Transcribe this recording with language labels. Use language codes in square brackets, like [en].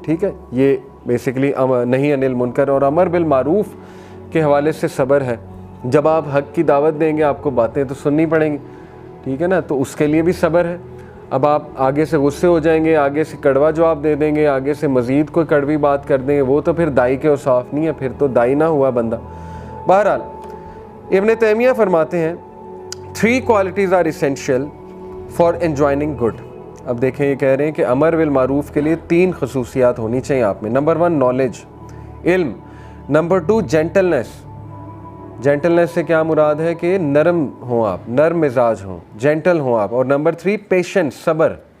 [ur] ٹھیک ہے, یہ بیسیکلی نہی عن المنکر اور امر بالمعروف کے حوالے سے صبر ہے. جب آپ حق کی دعوت دیں گے آپ کو باتیں تو سننی پڑیں گی, ٹھیک ہے نا, تو اس کے لیے بھی صبر ہے. اب آپ آگے سے غصے ہو جائیں گے, آگے سے کڑوا جواب دے دیں گے, آگے سے مزید کوئی کڑوی بات کر دیں گے, وہ تو پھر دائی کے اوصاف نہیں ہے, پھر تو دائی نہ ہوا بندہ. بہرحال ابن تیمیہ فرماتے ہیں [en] 3 qualities are essential for enjoining good. [ur] اب دیکھیں یہ کہہ رہے ہیں کہ امر بالمعروف کے لیے 3 خصوصیات ہونی چاہیے آپ میں. نمبر 1 نالج, علم. Number 2 gentleness. جینٹلنس سے کیا مراد ہے کہ نرم ہوں آپ, نرم مزاج ہوں, جینٹل ہوں آپ. اور نمبر 3 پیشنس, صبر.